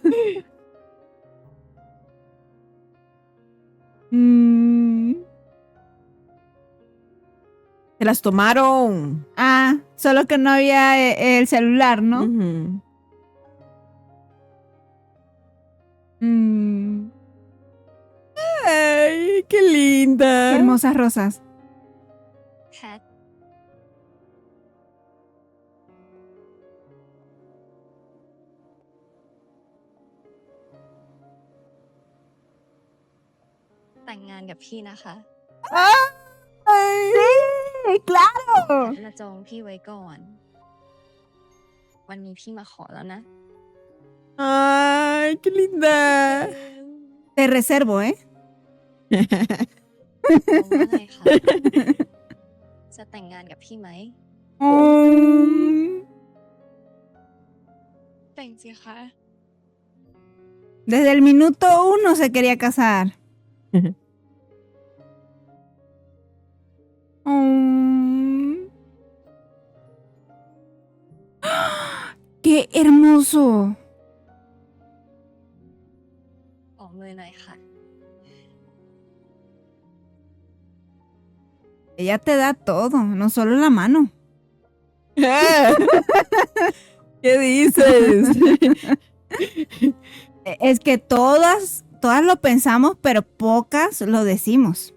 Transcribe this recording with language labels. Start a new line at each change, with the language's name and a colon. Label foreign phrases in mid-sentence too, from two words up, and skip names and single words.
Spanish: Se las tomaron. Ah, solo que no había el celular, ¿no? Ay, qué linda. Qué hermosas rosas.
Thai: แพท แต่งงานกับพี่นะคะ
Spanish: Sí, claro.
Thai: แพทมาจองพี่ไว้ก่อน วันนี้พี่มาขอแล้วนะ
Spanish: Ay, qué linda. Te reservo, ¿eh?
Thai: บอกว่าไงคะ จะแต่งงานกับพี่ไหม แต่งสิคะ
Spanish: Desde el minuto 1 se quería casar. ¡Qué hermoso!
Thai: ออกมือหน่อยค่ะ
Spanish: Ella te da todo, no solo la mano. ¿Qué dices? Es que todas lo pensamos, pero pocas lo decimos.